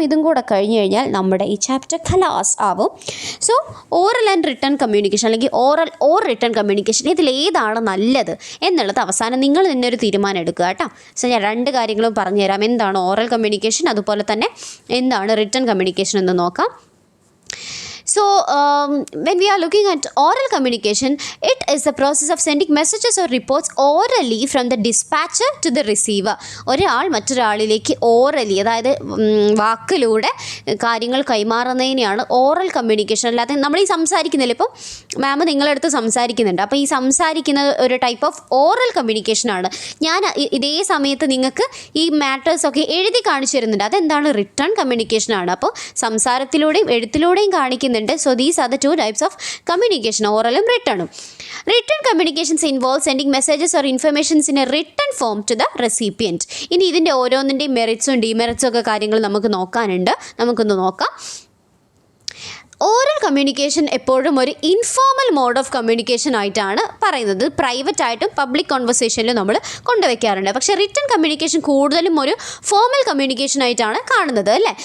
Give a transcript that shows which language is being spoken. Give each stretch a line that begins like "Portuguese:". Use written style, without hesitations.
Malayalam: ഇതും കൂടെ കഴിഞ്ഞ് കഴിഞ്ഞാൽ നമ്മുടെ ഈ ചാപ്റ്റർ ഖലാസ് ആവും. So oral and written communication അല്ലെങ്കിൽ ഓറൽ ഓർ റിട്ടൺ കമ്മ്യൂണിക്കേഷൻ ഇതിലേതാണ് നല്ലത് എന്നുള്ളത് അവസാനം നിങ്ങൾ തന്നെ ഒരു തീരുമാനം എടുക്കുക കേട്ടോ. സോ ഞാൻ രണ്ട് കാര്യങ്ങളും പറഞ്ഞുതരാം. എന്താണ് ഓറൽ കമ്മ്യൂണിക്കേഷൻ, അതുപോലെ തന്നെ എന്താണ് റിട്ടൺ കമ്മ്യൂണിക്കേഷൻ എന്ന് നോക്കാം.
English: So, when we are looking at oral communication, it is the process of sending messages or reports orally from the dispatcher to the receiver.
Malayalam: ഒരാൾ മറ്റൊരാളിലേക്ക് ഓറലി, അതായത് വാക്കിലൂടെ കാര്യങ്ങൾ കൈമാറുന്നതിനെയാണ് ഓറൽ കമ്മ്യൂണിക്കേഷൻ. അല്ലാതെ നമ്മൾ ഈ സംസാരിക്കുന്നില്ല, ഇപ്പം മാം നിങ്ങളടുത്ത് സംസാരിക്കുന്നുണ്ട്, അപ്പോൾ ഈ സംസാരിക്കുന്ന ഒരു ടൈപ്പ് ഓഫ് ഓറൽ കമ്മ്യൂണിക്കേഷനാണ്. ഞാൻ ഇതേ സമയത്ത് നിങ്ങൾക്ക് ഈ മാറ്റേഴ്സൊക്കെ എഴുതി കാണിച്ചു തരുന്നുണ്ട്, അതെന്താണ്? റിട്ടേൺ കമ്മ്യൂണിക്കേഷനാണ്. അപ്പോൾ സംസാരത്തിലൂടെയും എഴുത്തിലൂടെയും കാണിക്കുന്നുണ്ട്.
English: So these are the two types of communication, oral and written. Written communications involve sending messages or informations in a written form to the recipient.
Malayalam: ഇനി ഇതിൻ്റെ ഓരോന്നിൻ്റെയും മെറിറ്റ്സും ഡിമെറിറ്റ്സും ഒക്കെ കാര്യങ്ങൾ നമുക്ക് നോക്കാനുണ്ട്. നമുക്കൊന്ന് നോക്കാം. ഓറൽ കമ്മ്യൂണിക്കേഷൻ എപ്പോഴും ഒരു ഇൻഫോർമൽ മോഡ് ഓഫ് കമ്മ്യൂണിക്കേഷൻ ആയിട്ടാണ് പറയുന്നത്. പ്രൈവറ്റ് ആയിട്ടും പബ്ലിക് കോൺവെർസേഷനിലും നമ്മൾ കൊണ്ടുവയ്ക്കാറുണ്ട്. പക്ഷേ റിട്ടൺ കമ്മ്യൂണിക്കേഷൻ കൂടുതലും ഒരു ഫോർമൽ കമ്മ്യൂണിക്കേഷൻ ആയിട്ടാണ് കാണുന്നത് അല്ലേ.